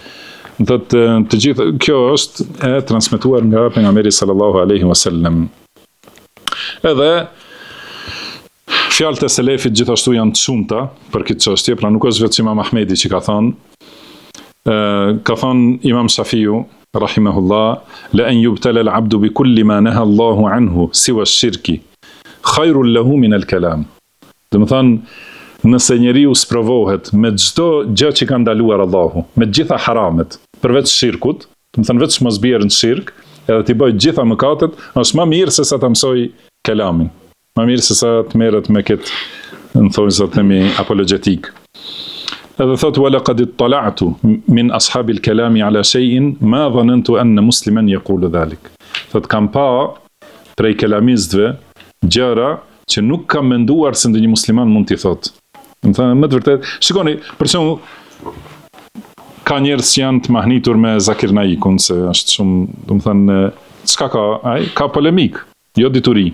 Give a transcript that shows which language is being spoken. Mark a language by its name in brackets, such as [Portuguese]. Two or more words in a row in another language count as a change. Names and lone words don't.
[Albanian] Do të gjithë kjo është e transmetuar nga pejgamberi [Arabic] صلى الله عليه وسلم. [Albanian] Edhe fjalët e selefit gjithashtu janë të shumta për këtë çështje, pra nuk është vetëm Imam Ahmedi që ka thënë. Ka thënë Imam Shafiu rahimahullah, [Arabic] لأن يبتلى العبد بكل ما نهى الله عنه سوى الشرك خير له من الكلام. [Albanian] Do të thonë, nëse njeriu sprovohet me çdo gjë që ka ndaluar Allahu, me të gjitha haramet, përveç shirkut, do të thonë veç mos bjerë në shirk, edhe t'i bëj gjitha mëkatet, është më mirë se sa ta mësoj kelamin. Më mirë se sa të merret me këtë, në thonë sa themi, apologetik. Edhe thotë, [Arabic] ولقد اطلعت من أصحاب الكلام على شيء ما ظننت أن مسلما يقول ذلك. [Albanian] Thotë, kam pa prej kelamistëve gjëra që nuk kam menduar se ndonjë musliman mund t'i thotë. Do të thonë, më të vërtet, shikoni, për shembull, ka njerëz që janë të mahnitur me Zakir Naikun, se është shumë, do të thonë, çka ka, ai ka polemik, jo dituri.